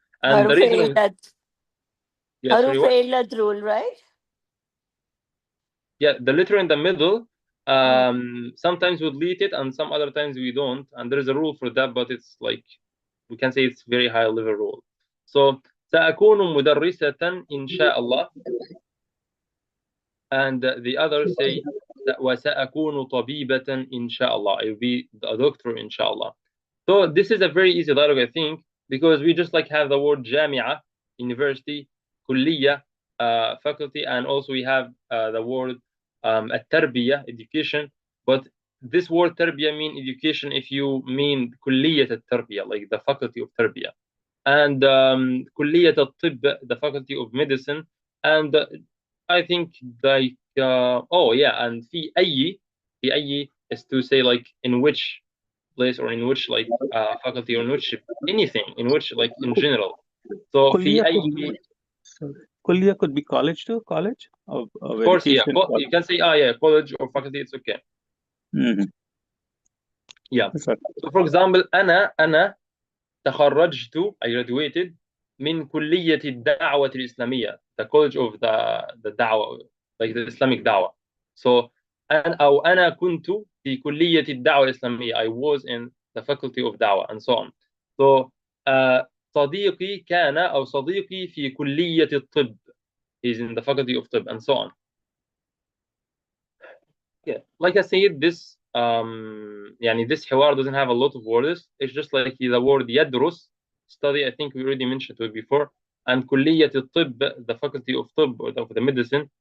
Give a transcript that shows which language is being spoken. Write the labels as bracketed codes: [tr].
[en] And the reason of, yeah, sorry, what? Rule, right? Yeah, the letter in the middle, sometimes we delete it, and some other times we don't. And there is a rule for that, but it's like, we can say it's very high level rule. [ar] So سأكون مدرسة إن شاء الله. [en] And the others say [ar] وسأكون طبيبة إن شاء الله. [en] I will be a doctor inshallah. So this is a very easy dialogue, I think, because we just like have the word جامعة, university, كلية, faculty, and also we have the word التربية, education. But this word تربية mean education if you mean كلية التربية, like the faculty of تربية. And كلية الطب, the faculty of medicine. And I think like oh yeah, and [ar] في أي [en] is to say like in which place, or in which like faculty, or in which anything, in which like in general. [ar] So في أي, [en] Kulliya could be college too, college of course, yeah, education. you can say yeah, college or faculty, it's okay. Yeah. So for example, [ar] أنا تخرجت, [en] I graduated [ar] من كلية الدعوة الإسلامية. [en] the college of the da'wah, like the Islamic da'wah. [ar] So أنا كنت في كلية الدعوة الإسلامية. [en] I was in the faculty of da'wah and so on. [ar] So صديقي كان أو صديقي في كلية الطب. [en] He's in the faculty of طب and so on. Yeah, like I said, this يعني this حوار doesn't have a lot of words. It's just like the word يدرس, study. I think we already mentioned it before. And كلية الطب, the faculty of طب, or of the medicine.